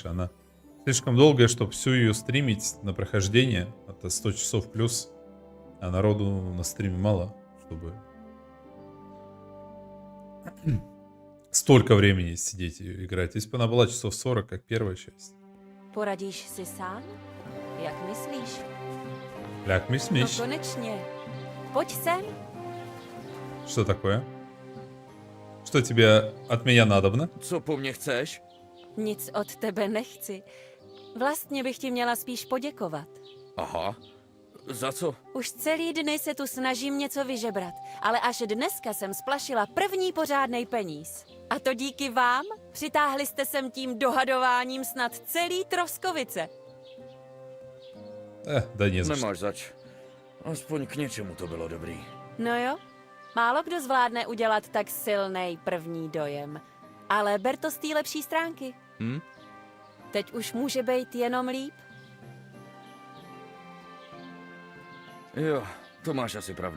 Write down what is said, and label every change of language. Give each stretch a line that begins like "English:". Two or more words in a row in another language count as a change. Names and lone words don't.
Russian: Она слишком долгая, чтобы всю ее стримить на прохождение. Это 100 часов плюс. А народу на стриме мало, чтобы столько времени сидеть и играть. Если бы она была часов 40, как первая часть.
Czech: Poradíš si sám? Jak myslíš? Як myslíš? No konečně. Pojď sem.
Russian: Что такое? Что тебе от меня надобно?
Czech: Co po mně chceš? Nic od tebe nechci. Vlastně bych ti měla spíš poděkovat. Aha. Za co? Už celý dny se tu snažím něco vyžebrat, ale až dneska jsem splašila první pořádnej peníz. A to díky vám? Přitáhli jste sem tím dohadováním snad celý Troskovice.
Russian: Да не за
Czech: Nemáš zač. Aspoň k něčemu to bylo dobrý. No jo, málo kdo zvládne udělat tak silný první dojem. Ale ber to z té lepší stránky. Teď už může být jenom líp. Jo, to máš asi pravdu.